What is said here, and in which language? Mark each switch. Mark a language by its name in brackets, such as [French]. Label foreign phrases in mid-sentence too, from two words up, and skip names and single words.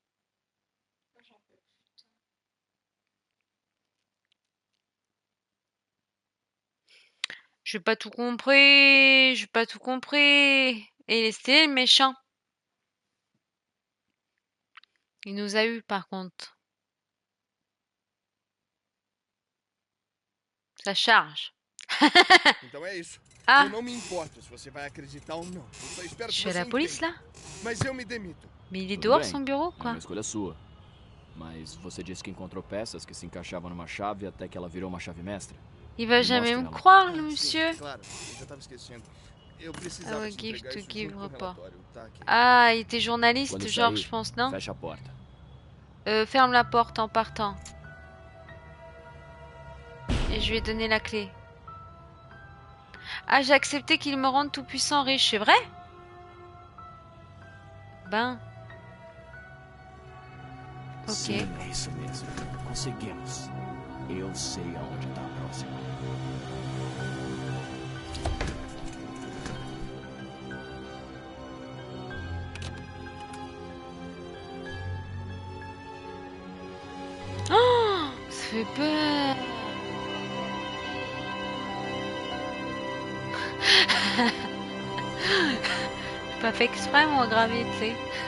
[French] J'ai pas tout compris. J'ai pas tout compris. Et c'était le méchant. Il nous a eu par contre. Ça charge. [Portuguese] Então é isso. Ah. Eu não me importo se você vai acreditar ou não. Eu só espero [French] Je [Portuguese] que [French] suis à [Portuguese] você [French] la police [Portuguese] entenda. [French] là? [Portuguese] Mas eu me demito. [French] Mais il est [Portuguese] Tudo [French] dehors [Portuguese] bem. [French] son bureau [Portuguese] É [French] quoi? [Portuguese] uma escolha sua. Mas você disse que encontrou peças que se encaixavam numa chave até que ela virou uma chave mestra. [French] Il va jamais me [Portuguese] Mostra ela. [French] croire, le monsieur. [Portuguese] Claro, eu já tava esquecendo. Eu Ah precisava [French] ouais, [Portuguese] te [English] give [Portuguese] entregar [English] to [Portuguese] isso [English] give [Portuguese] junto com o [English] report. [Portuguese] relatório, tá aqui. [French] Ah, il était journaliste, [Portuguese] Quando [French] genre, [Portuguese] sair, [French] je pense, non? [Portuguese] fecha a porta. [French] Ferme la porte en partant. Et je lui ai donné la clé. Ah, j'ai accepté qu'il me rende tout puissant riche, c'est vrai? Ben. Ok. [Portuguese] Sim, é isso mesmo. Conseguimos. Eu sei aonde tá a próxima. [French] Oh, ça fait peur. J'ai pas fait exprès, moi, gravier, tu sais.